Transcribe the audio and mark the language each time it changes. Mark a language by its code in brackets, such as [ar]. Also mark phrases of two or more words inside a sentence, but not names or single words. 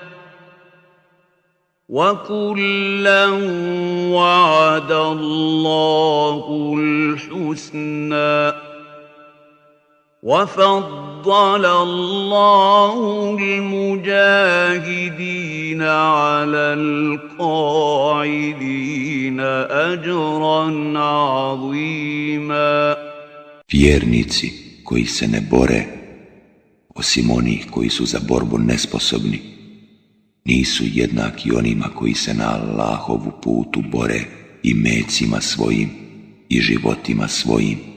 [ar] وكلا وعد الله الحسنى وفضل الله المجاهدين على القاعدين أجرا عظيما. [bs] Vjernici koji se ne bore, osim onih koji su za borbu nesposobni, nisu jednaki onima koji se na Allahovu putu bore i mecima svojim i životima svojim.